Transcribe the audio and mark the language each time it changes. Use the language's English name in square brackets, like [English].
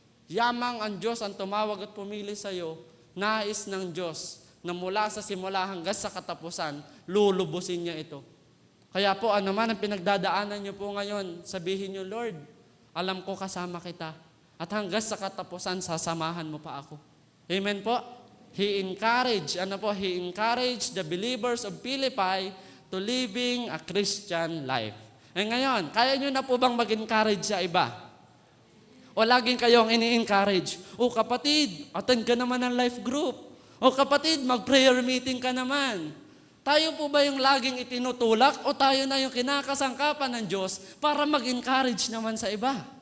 [Filipino] Yamang ang Diyos ang tumawag at pumili sa iyo, nais ng Diyos na mula sa simula hanggang sa katapusan, lulubusin niya ito. Kaya po, ano man ang pinagdadaanan niyo po ngayon, sabihin niyo, Lord, alam ko kasama kita. At hanggang sa katapusan, sasamahan mo pa ako. Amen po? [English] He encouraged the believers of Philippi to living a Christian life. [Filipino] Ngayon, kaya niyo na po bang mag-encourage sa iba? O laging kayong ini-encourage? O kapatid, attend ka naman ng life group. O kapatid, mag-prayer meeting ka naman. Tayo po ba yung laging itinutulak o tayo na yung kinakasangkapan ng Diyos para mag-encourage naman sa iba?